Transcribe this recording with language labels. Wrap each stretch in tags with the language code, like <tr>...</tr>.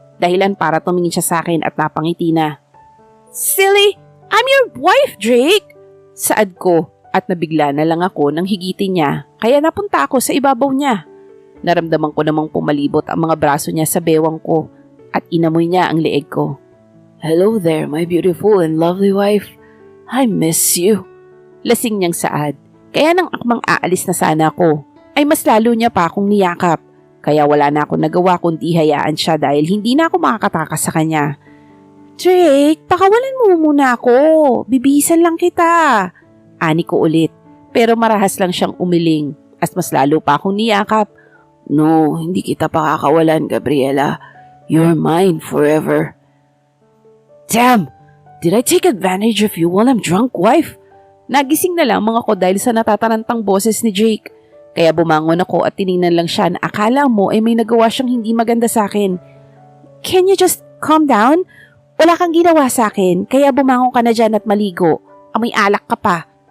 <tl>Dahilan para tumingin siya sa akin at napangiti na.</tl> <en>Silly! I'm your wife, Drake!</en> <tl>Saad ko at nabigla na lang ako nang higitin niya kaya napunta ako sa ibabaw niya. Naramdaman ko namang pumalibot ang mga braso niya sa bewang ko at inamoy niya ang leeg ko.</tl> <en>Hello there, my beautiful and lovely wife. I miss you.</en> <tl>Lasing niyang saad, kaya nang akmang aalis na sana ako, ay mas lalo niya pa akong niyakap. Kaya wala na akong nagawa kundi hayaan siya dahil hindi na ako makakatakas sa kanya. Drake, pakawalan mo muna ako. Bibihisan lang kita. Ani ko ulit, pero marahas lang siyang umiling at mas lalo pa akong niyakap.</tl> <en>No,</en> <tl>hindi kita pakakawalan,</tl> <en>Gabriela. You're mine forever. Damn! Did I take advantage of you while I'm drunk, wife?</en> <tl>Nagising na lang mga ko dahil sa natatarantang boses ni Jake. Kaya bumangon ako at tiningnan lang siya na akala mo ay may nagawa siyang hindi maganda sa akin.</tl> <en>Can you just calm down?</en> <tl>Wala kang ginawa sa akin, kaya bumangon ka na dyan at maligo. Amoy alak ka pa.</tl>